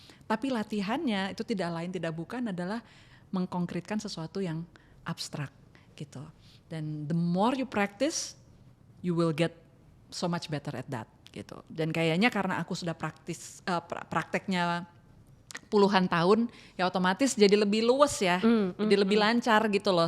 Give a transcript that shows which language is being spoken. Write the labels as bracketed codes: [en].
[id] Tapi latihannya itu tidak lain tidak bukan adalah mengkonkretkan sesuatu yang abstrak gitu. [en] Dan the more you practice, you will get so much better at that gitu. [id] Dan kayaknya karena aku sudah prakteknya puluhan tahun, ya otomatis jadi lebih luwes ya, jadi lebih lancar gitu loh.